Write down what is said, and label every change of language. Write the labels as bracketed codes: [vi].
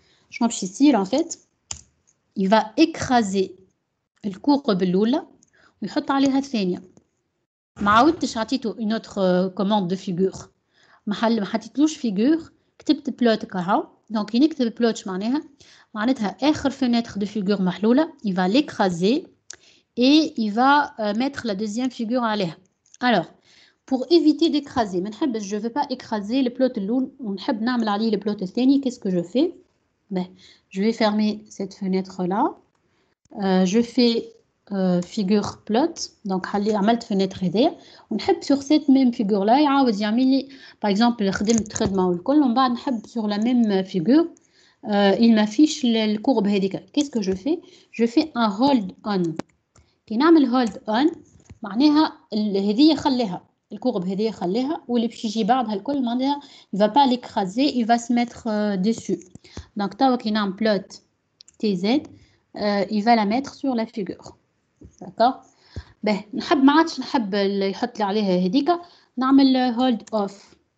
[fr] Je vais ici, en fait, il va écraser le courbe [ar] الأولى ويحط عليها الثانية. [fr] ما عاودتش عطيته une autre commande de figure. [ar] ما حطيتلوش figure كتبت بلوت كهو. Donc ينكتب بلوت معناتها آخر fenêtre de figure محلولة. [fr] Il va l'écraser et il va mettre la deuxième figure عليها. Alors, pour éviter d'écraser, je ne veux pas écraser le plot الأول [ar] ونحب نعمل عليه [fr] le plot الثاني. Qu'est-ce que je fais? Ben, je vais fermer cette fenêtre-là. Je fais figure plot. [ar] Donc, عملت fenêtre هذه. ونحب sur cette même figure-là يعاود يعمل لي par exemple خدمت خدمة والكل ومن بعد نحب [fr] sur la même figure il m'affiche [ar] الكورب هذيك. [fr] Qu'est-ce que je fais? Je fais un hold on. [ar] كي نعمل hold on معناها هذه خليها الكورب هذه خليها واللي باش يجي بعدها الكل معناها [fr] il va pas l'écraser, il va se mettre dessus. Donc [ar] توا كي نعمل [fr] plot tz il va la mettre sur la figure. D'accord? [ar] Ben نحب ما عادش نحب يحط لي عليها هذيك نعمل hold off.